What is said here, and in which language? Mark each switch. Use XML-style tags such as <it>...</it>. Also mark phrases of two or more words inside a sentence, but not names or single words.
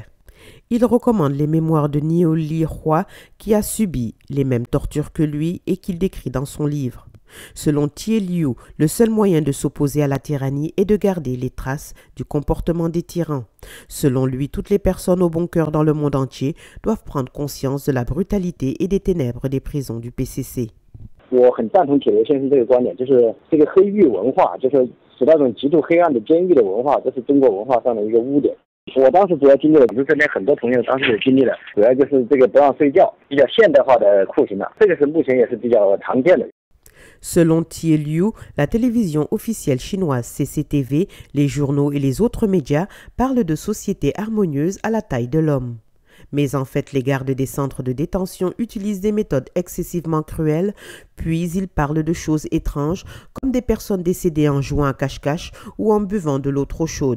<fr>Il recommande les mémoires de Niu Li Hua qui a subi les mêmes tortures que lui et qu'il décrit dans son livre. Selon Tie Liu, le seul moyen de s'opposer à la tyrannie est de garder les traces du comportement des tyrans. Selon lui, toutes les personnes au bon cœur dans le monde entier doivent prendre conscience de la brutalité et des ténèbres des prisons du PCC.</fr> <zh>我很赞同铁流先生这个观点，就是这个黑狱文化，就是使那种极度黑暗的监狱的文化，这是中国文化上的一个污点。我当时主要经历了，我们这边很多朋友当时也经历了，主要就是这个不让睡觉，比较现代化的酷刑了，这个是目前也是比较常见的。</zh> <fr>Selon Tie Liu, la télévision officielle chinoise CCTV, les journaux et les autres médias parlent de sociétés harmonieuses à la taille de l'homme. Mais en fait, les gardes des centres de détention utilisent des méthodes excessivement cruelles, puis ils parlent de choses étranges, comme des personnes décédées en jouant à cache-cache ou en buvant de l'eau trop chaude.</fr>